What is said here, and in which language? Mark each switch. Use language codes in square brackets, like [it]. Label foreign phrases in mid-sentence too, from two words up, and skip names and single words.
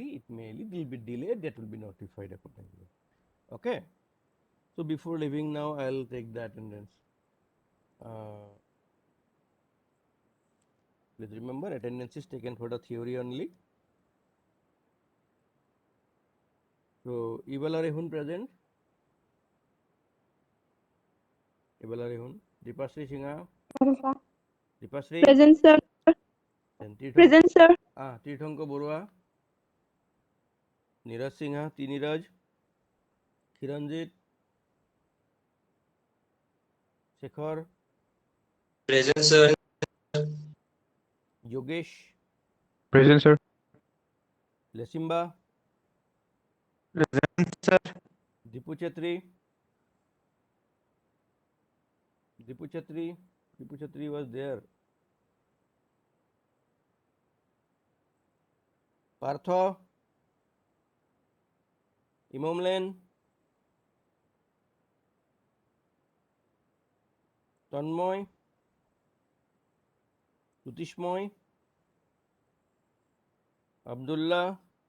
[en] It may little bit delayed, that will be notified accordingly. Okay, so before leaving now I'll take the attendance. uh, Please remember, attendance is taken for the theory only. So Ibala Rehun present. Ibala Rehun. Dipasri Singha. Dipasri. Present, sir. Then Tirthang. Present, sir. Tirthanko Borua. Niraj Singha. Tiniraj. Kiranjit. Shekhar. Present, sir. Yogesh. Present, sir. Lesimba. Present, sir. Dipu Chetri. Dipu Chetri. Dipu Chetri was there. Partho. Imomlen. Tanmoy. Sutishmoy. Abdullah.